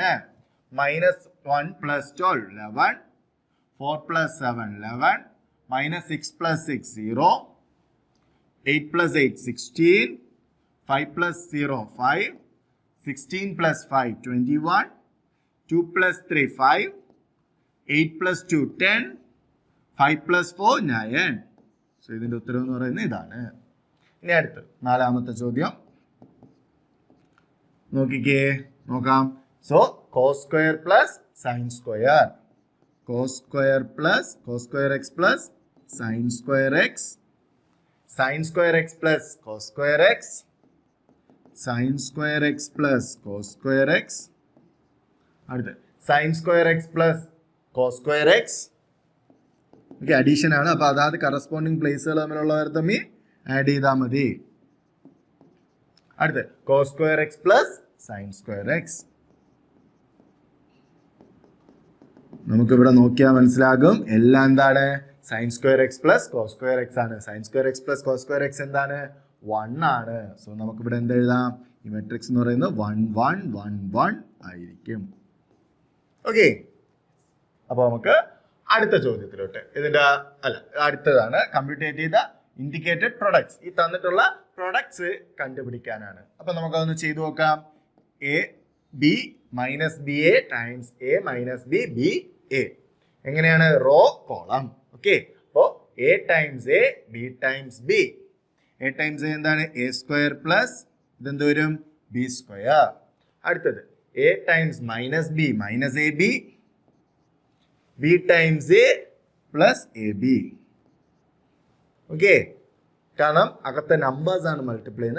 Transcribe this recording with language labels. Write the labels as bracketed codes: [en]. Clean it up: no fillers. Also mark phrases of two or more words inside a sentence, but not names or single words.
[ml] -1 + 12 11, 4 + 7 11, -6 + 6 0, 8 + 8 16, 5 + 0 5, 16 + 5 21, 2 + 3 5, 8 + 2 10, 5 + 4 9. സോ ഇതിന്റെ ഉത്തരം എന്ന് പറയുന്നത് ഇതാണ്. ഇനി അടുത്ത് നാലാമത്തെ ചോദ്യം നോക്കിക്കേ, നോക്കാം. [en] സോ cos square plus sin square, cos square plus cos square x plus sin square x, sin square x plus cos square x, sin square x plus cos square x, അടുത്ത sin square x plus cos square x. [ml] ഓക്കെ, അഡീഷൻ ആണ്, അപ്പൊ അതായത് [en] corresponding places [ml] തമ്മിലുള്ളവർ തമ്മിൽ ആഡ് ചെയ്താൽ മതി. [en] അടുത്ത് cos square x plus sin square x. [ml] നമുക്കിവിടെ നോക്കിയാൽ മനസ്സിലാകും എല്ലാം എന്താണ്, [en] sin square x plus cos square x ആണ്. sin square x plus cos square x [ml] എന്താണ്, 1 ആണ്. സോ നമുക്കിവിടെ എന്ത് എഴുതാം, ഈ മെട്രിക്സ് എന്ന് പറയുന്നത് 1 1 1 1 ആയിരിക്കും. ഓക്കെ, അപ്പൊ നമുക്ക് അടുത്ത ചോദ്യത്തിലോട്ട്, ഇതിന്റെ അടുത്തതാണ് കമ്പ്യൂട്ടേറ്റ് ചെയ്ത [en] indicated products. [ml] ഈ തന്നിട്ടുള്ള പ്രൊഡക്ട്സ് കണ്ടുപിടിക്കാനാണ്. അപ്പൊ നമുക്കതൊന്ന് ചെയ്തു നോക്കാം. AB - BA ടൈംസ് A - B BA. എങ്ങനെയാണ്? [en] row column. [ml] ഓക്കെ, അപ്പോ A ടൈംസ് A, B ടൈംസ് B. A ടൈംസ് A എന്താണ്? A² പ്ലസ് ഇതെന്ത് വരും? B². അടുത്തത് A ടൈംസ് -B -AB, B ടൈംസ് A പ്ലസ് AB. ഓക്കെ, കാരണം അകത്തെ നമ്പേഴ്സ് ആണ് മൾട്ടിപ്ലൈ ചെയ്യുന്നത്.